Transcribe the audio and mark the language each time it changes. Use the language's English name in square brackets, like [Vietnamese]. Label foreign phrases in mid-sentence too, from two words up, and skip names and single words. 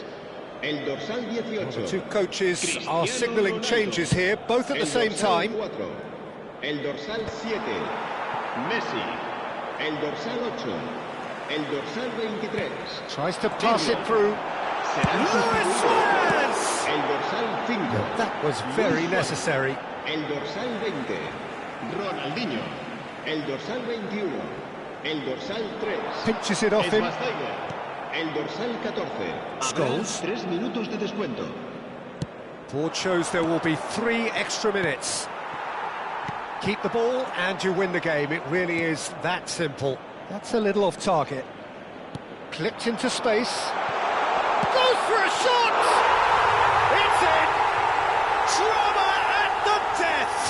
[Catalan] El dorsal 18. [English] The two coaches are signalling changes here, both at the same time. [Catalan] El dorsal 7. Messi. El dorsal 8. El dorsal 23. [English] Tries to pass it through. Luis Suarez! [Catalan] El dorsal 5. [English] That was very necessary. [Catalan] El dorsal 20. Ronaldinho. El dorsal 21. El dorsal 3. [English] Pinches it off him. [Catalan] El dorsal 14. Scholes. [Spanish] 3 minutos de descuento. [English] Board shows there will be 3 extra minutes. Keep the ball and you win the game. It really is that simple. That's a little off target. Clipped into space. Goes for a shot! It's in! Drama at the death!